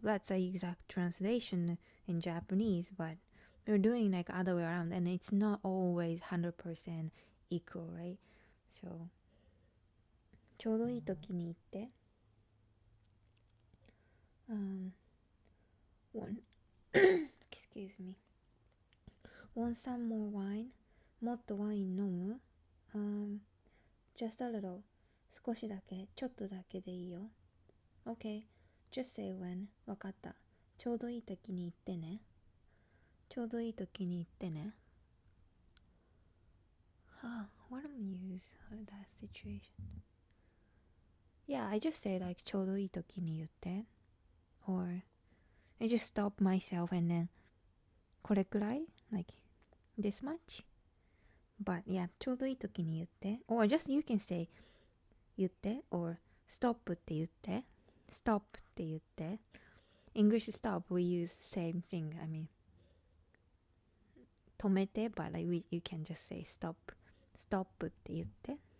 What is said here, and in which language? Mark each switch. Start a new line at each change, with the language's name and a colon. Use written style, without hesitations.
English: That's the exact translation in Japanese, but we're doing like other way around, and it's not always 100% equal, right? So
Japanese: ちょうどいい時に行って、
English: one excuse me, want some more wine?
Japanese: もっとワイン飲む?
English: Just a little.
Japanese: 少しだけ、ちょっとだけでいいよ。
English: Okay, just say when.
Japanese: わかった。ちょうどいい時に行ってね。ちょうどいい時に行ってね。
English: What am I use for that situation? Yeah, I just say like
Japanese: ちょうどいい時に言って。
English: Or I just stop myself and then
Japanese: これくらい?
English: Like this much? But yeah,
Japanese: ちょうどいい時に言って。
English: Or just you can say 言って or
Japanese: stop って言って。
English: stop
Japanese: って言って。
English: English stop, we use same thing. I mean, 止めて but like you can just say stop. Stop
Japanese: って言って。